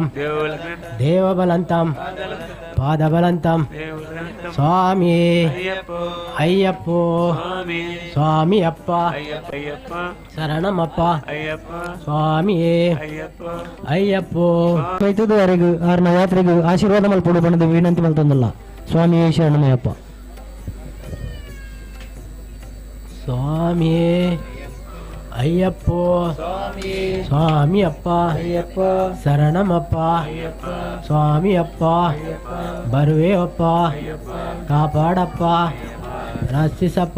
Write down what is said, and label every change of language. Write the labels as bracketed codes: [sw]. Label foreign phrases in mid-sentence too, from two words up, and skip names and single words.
[kn] ದೇವಲಗ್ನ ದೇವಬಲಂತಂ ಪಾದಬಲಂತಂ ದೇವಲಗ್ನ ಸ್ವಾಮಿ ಅಯ್ಯಪ್ಪ ಅಯ್ಯಪ್ಪೋ ಸ್ವಾಮಿ ಸ್ವಾಮಿಯಪ್ಪ ಅಯ್ಯಪ್ಪ ಅಯ್ಯಪ್ಪ ಶರಣಮಪ್ಪ ಅಯ್ಯಪ್ಪ ಸ್ವಾಮಿಯೇ ಅಯ್ಯಪ್ಪ ಅಯ್ಯಪ್ಪೋ [tcy] ವರೆಗೂ ಆರ್ನ ಯಾತ್ರೆಗೂ ಆಶೀರ್ವಾದ ಮಲ್ಪೋಡು ಪಣದ ವಿನಂತಿ ಮಲ್ತೊಂದಲ್ಲ ಸ್ವಾಮಿ ಶರಣಮಯ್ಯಪ್ಪ [kn] ಸ್ವಾಮಿಯೇ ಅಯ್ಯಪ್ಪೋ ಸ್ವಾಮಿಯಪ್ಪ ಶರಣಮಪ್ಪ ಸ್ವಾಮಿಯಪ್ಪ ಬರುವೆ ಅಪ್ಪ ಕಾಪಾಡಪ್ಪ ರಕ್ಷಿಸಪ್ಪ